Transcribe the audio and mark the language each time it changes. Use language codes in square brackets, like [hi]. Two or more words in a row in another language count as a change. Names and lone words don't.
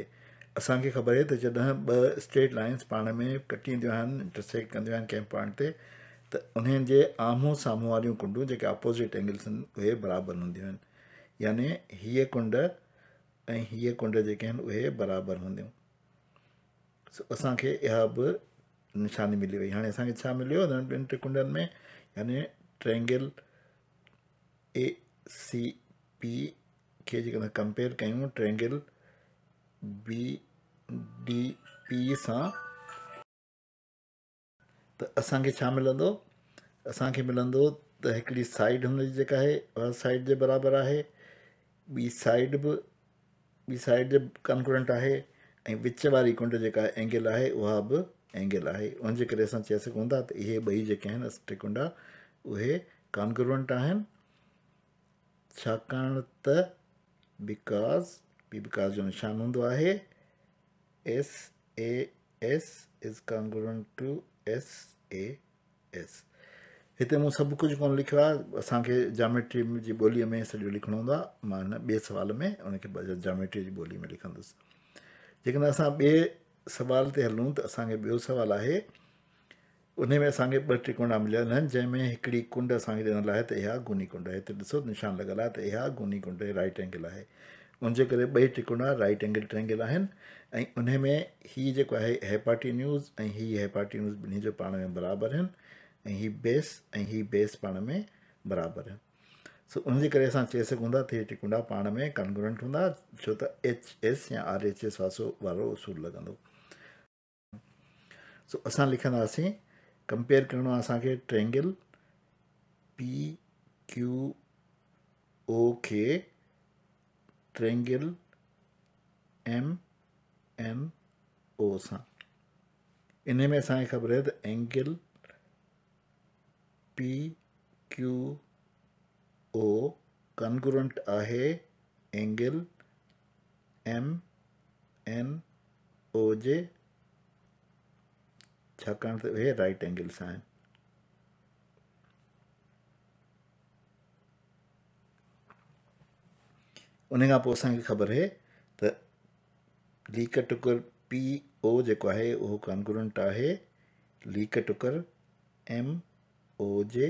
[sd] असांखे ख़बर आहे त जॾहिं ॿ [en] straight lines [sd] पाण में कटींदियूं आहिनि, इंटरसेक्ट कंदियूं आहिनि कंहिं पॉइंट ते, त उन्हनि जे आम्हूं साम्हूं वारियूं कुंडूं जेके [en] opposite angles [sd] आहिनि उहे बराबरि हूंदियूं आहिनि। यानी हीअ कुंड ऐं हीअ कुंड जेके आहिनि उहे बराबरि हूंदियूं। असांखे इहा बि निशानी मिली वई। हाणे असांखे छा मिलियो ॿिनि त्रिकोणनि में? यानी ट्रायंगल ACP खे जेकॾहिं कंपेयर कयूं ट्रायंगल BDP सां त असांखे छा मिलंदो? असांखे मिलंदो त हिकिड़ी साइड हुनजी जेका आहे उहा साइड जे बराबरि आहे, ॿी साइड जे कॉन्ग्रुएंट आहे, ऐं विच वारी कुंड जेका एंगल आहे उहा बि एंगल आहे। उनजे करे असां चई सघूं था त इहे ॿई जेके आहिनि त्रिकोण उहे कॉन्ग्रुएंट आहिनि छाकाणि त बिकॉज़ जो निशान हूंदो आहे [en] SAS is congruent to SAS. [sd] हिते मूं सभु कुझु कोन लिखियो आहे, असांखे जामेट्री जी ॿोलीअ में सॼो लिखिणो हूंदो आहे। मां हिन ॿिए सुवाल में उनखे जामेट्री जी ॿोली में लिखंदुसि। जेकॾहिं असां ॿिए सुवाल ते हलूं त असांखे ॿियो सुवालु आहे, उन में असांखे ॿ त्रिकोणा मिलियल आहिनि, जंहिंमें हिकिड़ी कुंड असांखे ॾिनल आहे त इहा गुनी कुंड आहे। हिते ॾिसो निशान लॻल आहे त इहा गुनी कुंड [en] right angle [sd] आहे। उनजे करे ॿई त्रिकोणा [en] right angle triangle [sd] आहिनि ऐं उन में हीअ जेको आहे हेपाटीन्यूज़ ऐं हीअ हेपाटीन्यूज़ ॿिन्ही जो पाण में बराबरि आहिनि ऐं हीअ बेस पाण में बराबरि आहिनि। सो उनजे करे असां चई सघूं था त हीअ त्रिकोणा पाण में कॉन्ग्रुएंट हूंदा, छो त HS या RHS वारो उसूल लॻंदो। सो असां लिखंदासीं, कंपेयर करिणो आहे असांखे ट्रायंगल PQO खे ट्रायंगल MNO सां। इन में असांखे ख़बर आहे त [en] angle PQO congruent [sd] आहे एंगल MNO जे, छाकाणि त उहे [en] right angle [sd] सां आहिनि। उन खां पोइ असांखे ख़बर आहे त लीक टुकर PO जेको आहे उहो कॉन्ग्रुएंट आहे लीक टुकर MO जे।